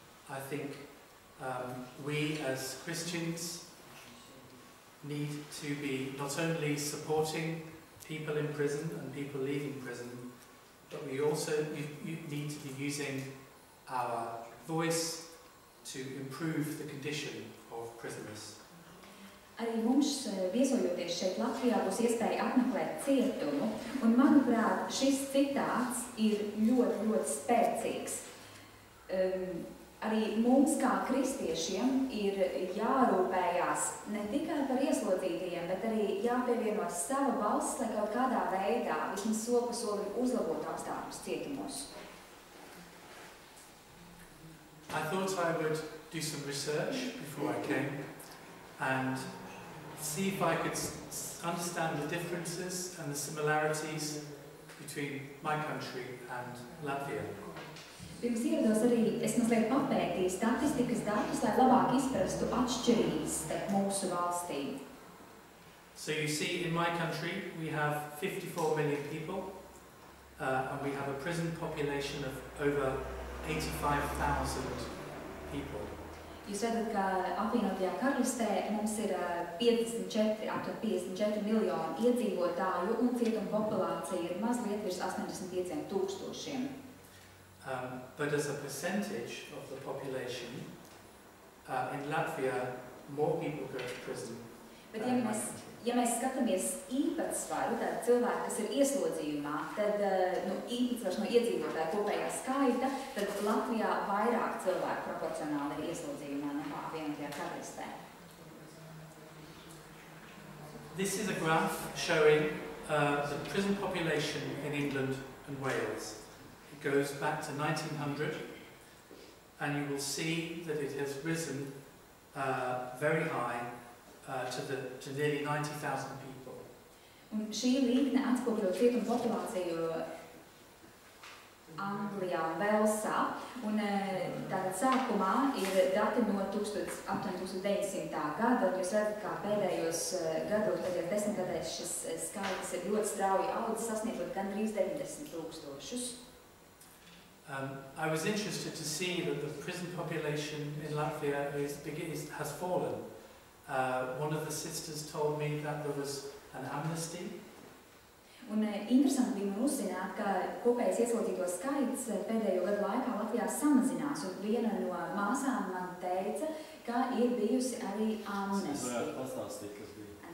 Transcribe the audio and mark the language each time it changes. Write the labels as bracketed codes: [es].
[en] I think we as Christians need to be not only supporting people in prison and people leaving prison, but we also need to be using our voice to improve the condition of prisoners. [lv] Arī mums, viesojoties šeit Latvijā, būs iespēja apmeklēt cietumu, un, manuprāt, šis citāts ir ļoti, ļoti spēcīgs. Arī mums, kā kristiešiem, ir jārūpējās ne tikai par ieslodzītajiem, bet arī jāpievieno sava balss, lai kaut kādā veidā vismaz soli pa solim uzlabot apstākļus cietumos. [en] I thought I would do some research before I came and see if I could understand the differences and the similarities between my country and Latvia. [lv] Pirms ierados arī es mazliet papētīju statistikas datus, lai labāk izprastu atšķirības starp mūsu valstīm. [en] So you see, in my country we have 54 million people and we have a prison population of over 85,000 people. [lv] Jūs redzat, ka apvienotajā karalistē mums ir aptuveni 54 miljoni iedzīvotāju un cietuma populācija ir mazliet virs 85,000. [en] But as a percentage of the population, in Latvia, more people go to prison. [lv] Bet ja mēs skatāmies īpatsvaru, tad cilvēki, kas ir ieslodzījumā, tad īpatsvars no iedzīvotāju kopējā skaita, tad Latvijā vairāk cilvēku proporcionāli ir ieslodzījumā nekā apvienotajā karalistē. [en] This is a graph showing the prison population in England and Wales. It goes back to 1900, and you will see that it has risen very high to nearly 90,000 people. [lv] Un šī līkne atspoguļo cietumu populāciju Anglijā un Velsā, un tātad sākumā ir dati no 1900. Gada, un jūs redzat, kā pēdējos gados, pēdējos 10 gadēs šis skaitlis ir ļoti strauji audzis, sasniedzot gandrīz 90,000. [en] I was interested to see that the prison population in Latvia has fallen. One of the sisters told me that there was an amnesty. [lv] Un interesanti bija man uzzināt, ka kopējais ieslodzīto skaits pēdējo gadu laikā Latvijā samazinās, un viena no māsām man teica, ka ir bijusi arī amnestija. Es varētu pastāstīt, kas bija.